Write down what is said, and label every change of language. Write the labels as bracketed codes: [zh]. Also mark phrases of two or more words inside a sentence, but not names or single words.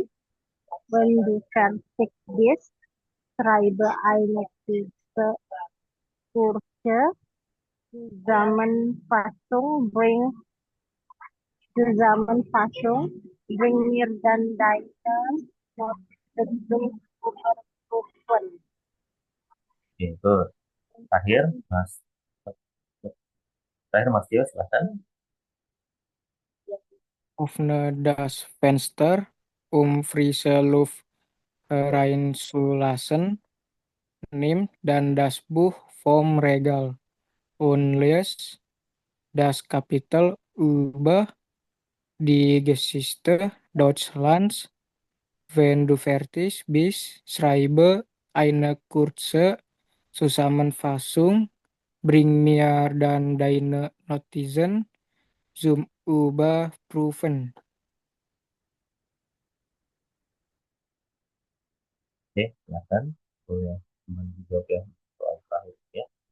[de] Wenn du fertig bist, schreibe eine kurze Zusammenfassung. Bring mir dann deine Notizen überprüfen. [id] Oke, itu terakhir Mas. Terakhir Mas Tio, silahkan. [de] Öffne das Fenster, frische Luft reinzulassen. Nimm dann das Buch vom Regal und lies das Kapitel über die Geschichte Deutschlands. Wenn du fertig bist, schreibe eine kurze Zusammenfassung. Bring mir dann deine Notizen zum Überprüfen. [id] Oke, silahkan. Boleh teman dijawab ya soal terakhir ya.